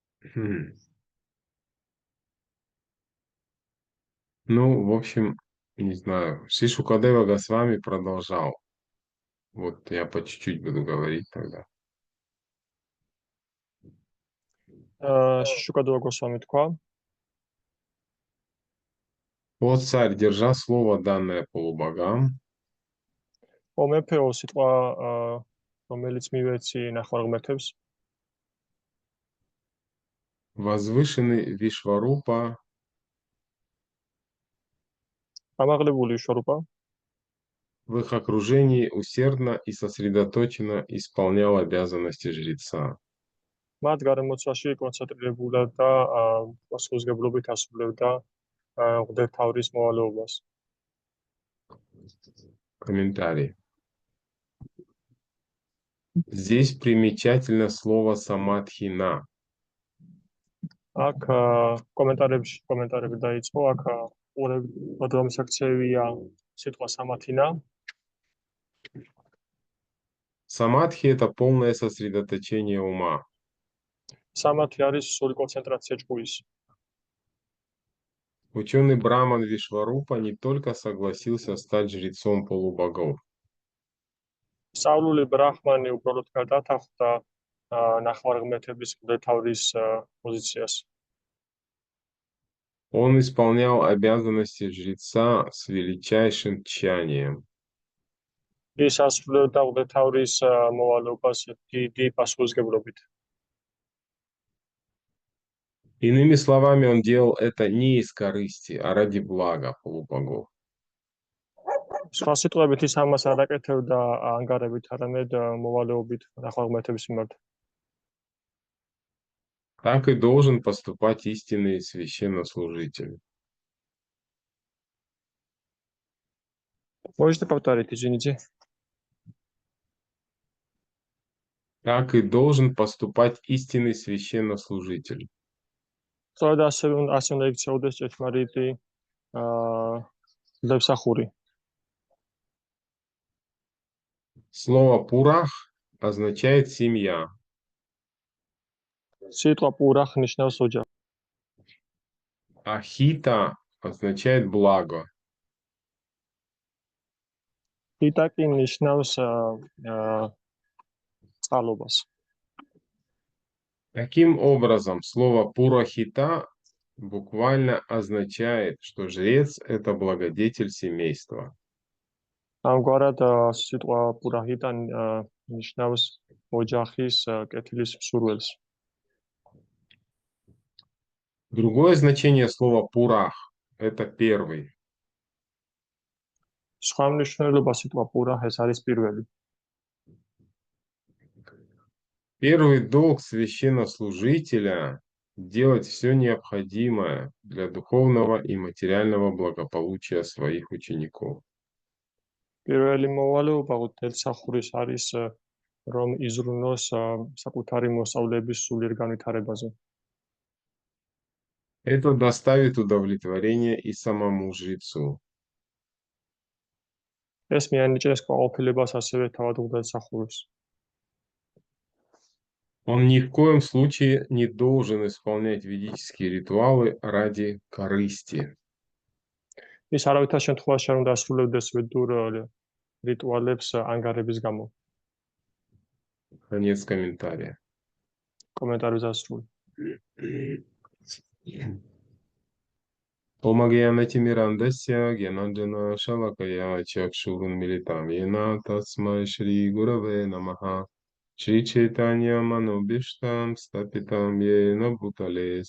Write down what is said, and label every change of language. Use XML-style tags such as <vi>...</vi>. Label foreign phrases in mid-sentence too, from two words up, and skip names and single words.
<ru>Ну, в общем, не знаю. Шишукадевага с вами продолжал. Вот я по чуть-чуть буду говорить тогда.</ru> <ka>შიშუკადოაგო სვამი თქვა.</ka> <ru>Вот царь, держа слово, данное полубогам,</ru> <ka>ო მეფეო სიტყვა რომელიც მივეცი ნახევარღმერთებს</ka> <ru>возвышенный Вишварупа</ru> <ka>ამაღლებული შორუპა</ka> <ru>в их окружении усердно и сосредоточенно исполнял обязанности жреца.</ru> <ka>მათ გარემოცვაში კონცენტრირებულად და პასუხისმგებლობით ასრულებდა ღვთისმთავრის მოვალეობას.</ka> <ru>Комментарий. Здесь примечательно слово самадхина.</ru> <ka>აქ კომენტარები დაიწყო, აქ უღრმესაქცევია სიტყვა სამათინა.</ka> <ru>Самадхи – это полное сосредоточение ума.</ru> <ka>სამათი არის სრული კონცენტრაცია ჭკუის.</ka> <ru>Ученый Браман Вишварупа не только согласился стать жрецом полубогов,</ru> <ka>სწავლული ბრაჰმანი უბრალოდ გადათანხმდა ნახევარღმერთების ღვთისმთავრის პოზიციას.</ka> <ru>он исполнял обязанности жреца с величайшим тщанием.</ru> <ka>ის ასრულებდა ღვთისმთავრის მოვალეობას დიდი პასუხისმგებლობით.</ka> <ru>Иными словами, он делал это не из корысти, а ради блага полубогов.</ru> <ka>სხვა სიტყვებით ის ამას არ აკეთებდა ანგარებით, არამედ მოვალეობით ნახევარღმერთების მიმართ.</ka> <ru>Так и должен поступать истинный священнослужитель. Можете повторить, извините? Так и должен поступать истинный священнослужитель.</ru> <ka>სწორედ ასე უნდა იქცეოდეს ჭეშმარიტი ღვთისმსახური.</ka> <ru>Слово «пурах» означает «семья».</ru> <ka>სიტყვა პურახ ნიშნავს ოჯახს.</ka> <ru>А «хита» означает «благо».</ru> <ka>ჰიტა კი ნიშნავს წყალობას.</ka> <ru>Таким образом, слово «пурахита» буквально означает, что жрец – это благодетель семейства.</ru> <ka>ამგვარად სიტყვა პურაჰიტა ნიშნავს ოჯახის კეთილის მსურველს.</ka> <ru>Другое значение слова «пурах» – это первый.</ru> <ka>სხვა მნიშვნელობა სიტყვა პურაჰ ეს არის პირველი.</ka> <ru>Первый долг священнослужителя – делать все необходимое для духовного и материального благополучия своих учеников.</ru> <ka>პირველი მოვალეობა ღვთისმსახურის არის რომ იზრუნოს საკუთარი მოსწავლეების სულიერ განვითარებაზე.</ka> <ru>Это доставит удовлетворение и самому жрецу.</ru> <ka>ეს მიანიჭებს კმაყოფილებას ასევე თავად ღვთისმსახურს.</ka> <ru>Он ни в коем случае не должен исполнять ведические ритуалы ради корысти.</ru> <ka>ის არავითარ შემთხვევაში არ უნდა ასრულებდეს ვედურ რიტუალებს ანგარების გამო.</ka> <ru>Конец комментария.</ru> <ka>კომენტარების დასრული.</ka> <sa>ॐ अज्ञानतिमिरान्धस्य ज्ञानाञ्जन शलाकया चक्षुरुन् मीलितं येन तस्मै श्री गुरवे नमः श्री चैतन्य मनोऽभीष्टं स्थापितं येन भूतले</sa>